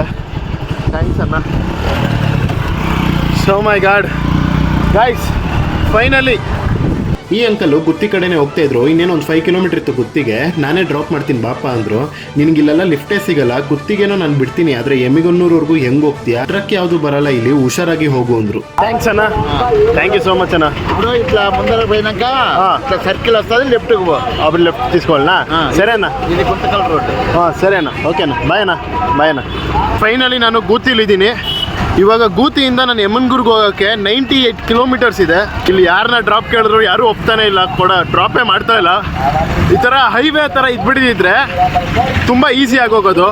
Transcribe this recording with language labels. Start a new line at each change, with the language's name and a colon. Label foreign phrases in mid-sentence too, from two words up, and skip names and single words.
Kannada: ಥ್ಯಾಂಕ್ಸ್ ಅಣ್ಣ.
English: so my god guys,
Kannada: ಫೈನಲಿ. ಈ ಅಂಕಲು ಗುತ್ತಿ ಕಡೆನೇ ಹೋಗ್ತಾ ಇದ್ರು. ಇನ್ನೇನು ಒಂದು 5 ಕಿಲೋಮೀಟರ್ ಇತ್ತು ಗುತ್ತಿಗೆ. ನಾನೇ ಡ್ರಾಪ್ ಮಾಡ್ತೀನಿ ಬಾಪ ಅಂದರು. ನಿನಗಿಲ್ಲೆಲ್ಲ ಲಿಫ್ಟೇ ಸಿಗಲ್ಲ, ಗುತ್ತಿಗೆನೋ ನಾನು ಬಿಡ್ತೀನಿ, ಆದರೆ ಎಮ್ಮಿಗನ್ನೂರ್ವರೆಗೂ ಹೆಂಗೆ ಹೋಗ್ತೀಯಾ, ಟ್ರಕ್ ಯಾವುದು ಬರಲ್ಲ ಇಲ್ಲಿ, ಹುಷಾರಾಗಿ ಹೋಗು ಅಂದರು. ಥ್ಯಾಂಕ್ಸ್ ಅಣ್ಣ,
English: thank you so much
Kannada: ಅಣ್ಣ.
Telugu: ఇట్లా ముందర పోయినాక ఇట్లా సర్కిల్ వస్తుంది లెఫ్ట్కి పో.
Kannada: ಅಬ್ರು ಲೆಫ್ಟ್ తీసుకోవాలనా? ಸರಿ ಅಣ್ಣ.
Telugu: ఇది గుంతకల్ రోడ్.
Kannada: ಸರಿ ಅಣ್ಣ, ಓಕೆನಾ, ಬಾಯ್ ಅಣ್ಣ. ಫೈನಲಿ ನಾನು ಗೂತಿಲಿದ್ದೀನಿ. ಇವಾಗ ಗೂತಿಯಿಂದ ನಾನು ಯಮನ್ಗೂರ್ಗೆ ಹೋಗೋಕ್ಕೆ 98 ಕಿಲೋಮೀಟರ್ಸ್ ಇದೆ. ಇಲ್ಲಿ ಯಾರನ್ನ ಡ್ರಾಪ್ ಕೇಳಿದ್ರು ಯಾರೂ ಒಪ್ತಾನೆ ಇಲ್ಲ, ಡ್ರಾಪೇ ಮಾಡ್ತಾ ಇಲ್ಲ. ಈ ಥರ ಹೈವೇ ಥರ ಇದ್ಬಿಟ್ಟಿದ್ರೆ ತುಂಬ ಈಸಿ ಆಗೋಗೋದು.